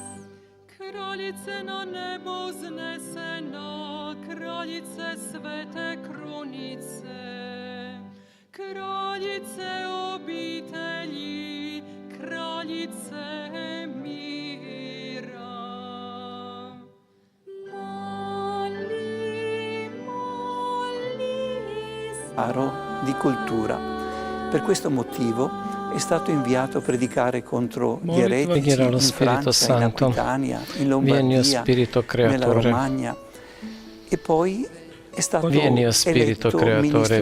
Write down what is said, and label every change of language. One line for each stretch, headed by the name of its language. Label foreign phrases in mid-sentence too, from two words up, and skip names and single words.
Croatian: Kraljice na nebo znesena, kraljice svete krunice, kraljice obitelji, kraljice mira. Moli, moli
Italian: Aro di cultura. Per questo motivo è stato inviato a predicare contro gli eretici Preghiera allo in Spirito Francia, in Santo. Aquitania, in Vieni, o Lombardia, Spirito nella Creatore. Romagna. E poi è stato Vieni, o Spirito eletto Creatore,